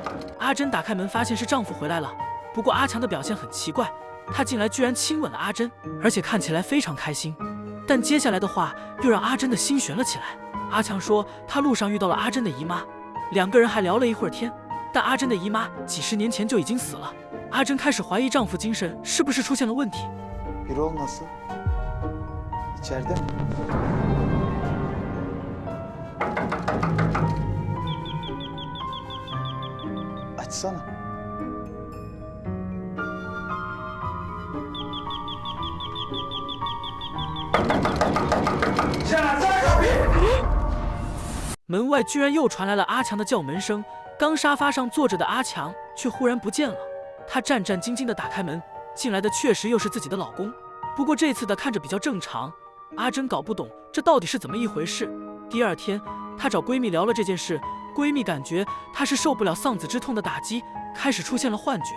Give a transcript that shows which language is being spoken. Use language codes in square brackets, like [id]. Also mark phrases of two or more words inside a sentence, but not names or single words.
[zh] 阿珍打开门，发现是丈夫回来了。不过阿强的表现很奇怪，他进来居然亲吻了阿珍，而且看起来非常开心。但接下来的话又让阿珍的心悬了起来。阿强说他路上遇到了阿珍的姨妈，两个人还聊了一会儿天，但阿珍的姨妈几十年前就已经死了。阿珍开始怀疑丈夫精神是不是出现了问题。 [tr] Birol nasıl? İçeride mi? Açsana. [zh] Cenaze 门外居然又传来了阿强的叫门声，刚沙发上坐着的阿强却忽然不见了。她战战兢兢地打开门，进来的确实又是自己的老公，不过这次的看着比较正常。阿珍搞不懂这到底是怎么一回事。第二天，她找闺蜜聊了这件事，闺蜜感觉她是受不了丧子之痛的打击，开始出现了幻觉。